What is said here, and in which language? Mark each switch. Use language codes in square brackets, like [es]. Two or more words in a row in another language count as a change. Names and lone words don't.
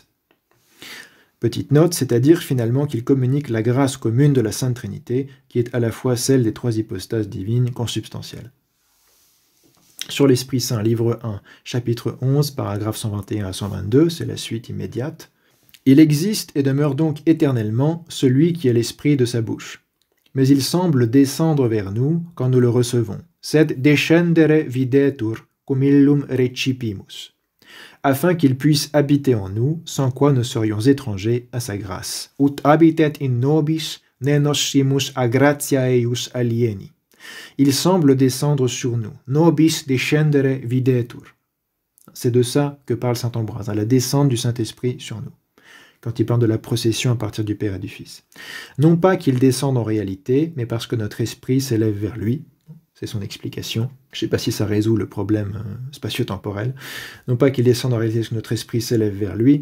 [fr] Petite note, c'est-à-dire finalement qu'il communique la grâce commune de la Sainte Trinité, qui est à la fois celle des trois hypostases divines consubstantielles. Sur l'Esprit Saint, livre 1, chapitre 11, paragraphes 121 à 122, c'est la suite immédiate. Il existe et demeure donc éternellement celui qui est l'Esprit de sa bouche. Mais il semble descendre vers nous quand nous le recevons. [la] Sed descendere videtur cum illum recipimus, [fr] afin qu'il puisse habiter en nous, sans quoi nous serions étrangers à sa grâce. [la] Ut habitet in nobis, ne nocimus a gratiaeus alieni. [fr] Il semble descendre sur nous. [la] Nobis descendere videtur. [fr] C'est de ça que parle saint Ambroise, la descente du Saint-Esprit sur nous, quand il parle de la procession à partir du Père et du Fils. Non pas qu'il descende en réalité, mais parce que notre esprit s'élève vers lui. C'est son explication. Je ne sais pas si ça résout le problème spatio-temporel. Non pas qu'il descende en réalité, parce que notre esprit s'élève vers lui.